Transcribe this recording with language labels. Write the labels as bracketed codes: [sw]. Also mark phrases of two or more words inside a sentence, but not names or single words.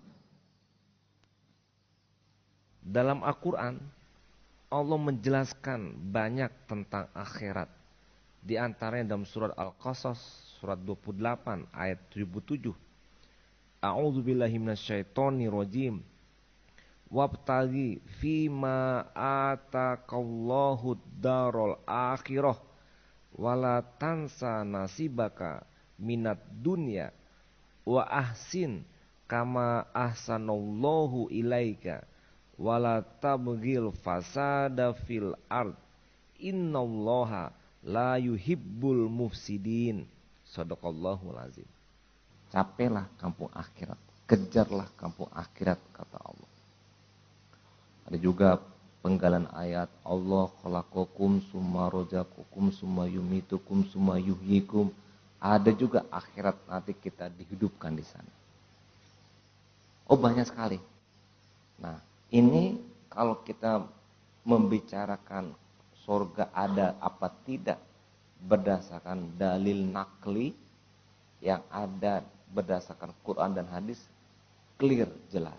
[id] Dalam Al-Quran, Allah menjelaskan banyak tentang akhirat. Di antaranya dalam surat Al-Qasas, surat 28 ayat 77. [ar] أعوذ بالله من الشيطان الرجيم. وابتغ فيما آتاك الله الدار الآخرة ولا تنس نصيبك من الدنيا وأحسن كما أحسن الله إليك ولا تبغ الفساد في الأرض إن الله لا يحب المفسدين. صدق الله العظيم. [id] Capailah kampung akhirat, kejarlah kampung akhirat, kata Allah. Ada juga penggalan ayat [ar] الله خلقكم ثم رزقكم ثم يميتكم ثم يحييكم. [id] Ada juga akhirat, nanti kita dihidupkan di sana. Oh, banyak sekali. Nah, ini kalau kita membicarakan surga ada apa tidak berdasarkan dalil nakli yang ada berdasarkan Quran dan hadis, clear, jelas.